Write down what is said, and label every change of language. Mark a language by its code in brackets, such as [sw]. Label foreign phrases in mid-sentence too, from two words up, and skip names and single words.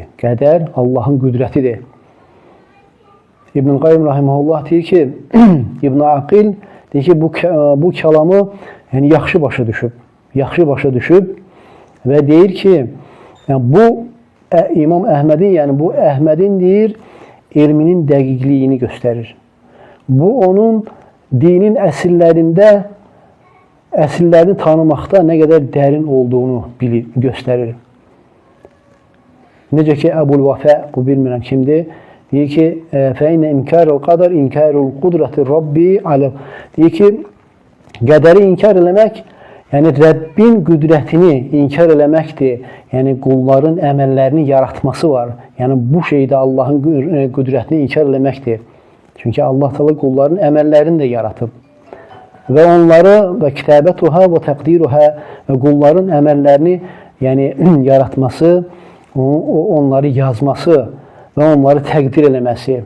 [az] Qədər Allahın qüdrətidir. İbn-i Qayyum rahiməhullah deyir ki, İbn-i Aqil deyir ki, bu kəlamı yəni, yaxşı başa düşüb və deyir ki, yəni, bu İmam Əhmədin, yəni bu Əhmədin deyir, elminin dəqiqliyini göstərir. Bu onun dinin əsillərində əsillərini tanımaqda nə qədər dərin olduğunu göstərir. Necə ki, Əbul Vəfə, bu bilmirəm kimdir, deyir ki, [ar] فَاِنَّ اِنْكَارُ الْقَدَرِ اِنْكَارُ الْقُدْرَةِ رب العالم. [az] Deyir ki, qədəri inkar eləmək, yəni Rəbbin qüdrətini inkar eləməkdir. Yəni qulların əməllərini yaratması var. Yəni bu şeydə Allahın qüdrətini inkar eləməkdir. Çünki Allah Teala qulların əməllərini də yaratıb. Və onları və [ar] كتابتها و تقديرها [az] və qulların əməllərini yəni yaratması, onları yazması və onları təqdir eləməsi.